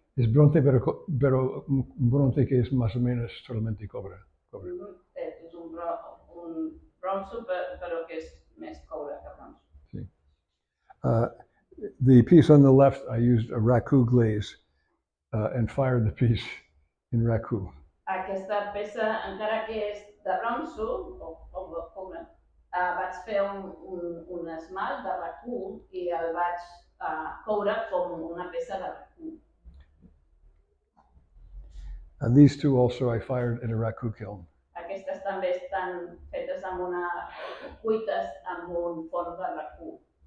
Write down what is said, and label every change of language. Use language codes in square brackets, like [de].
[es] Es bronce, pero un bronce que es más o menos solamente cobre. [ca] És un bronzo, però que és més coure que bronzo. [en] Sí. The piece on the left, I used a raku glaze and fired the piece in raku. [ca] Aquesta peça, encara que és de bronzo, o de coure, vaig fer un esmalt de raku i el vaig coure com una peça de raku. [en] And these two also I fired in a raku kiln. [ca] Aquestes també estan fetes cuites amb un forn de raku.